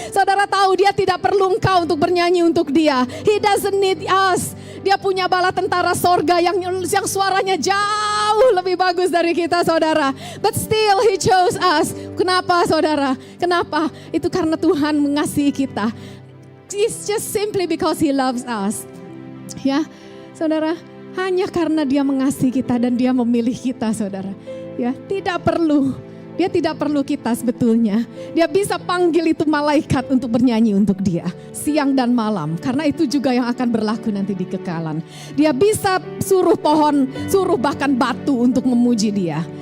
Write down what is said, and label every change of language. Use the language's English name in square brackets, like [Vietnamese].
[Indonesian] Saudara tahu dia tidak perlu engkau untuk bernyanyi untuk dia. [English] He doesn't need us. [Indonesian] Dia punya bala tentara sorga yang suaranya jauh lebih bagus dari kita saudara. [English] But still he chose us. [Indonesian] Kenapa saudara? Kenapa? Itu karena Tuhan mengasihi kita. [English] It's just simply because he loves us. [Indonesian] Ya saudara, hanya karena dia mengasihi kita dan dia memilih kita saudara. Ya, Dia tidak perlu kita sebetulnya. Dia bisa panggil itu malaikat untuk bernyanyi untuk dia. Siang dan malam. Karena itu juga yang akan berlaku nanti di kekalan. Dia bisa suruh pohon, suruh bahkan batu untuk memuji dia.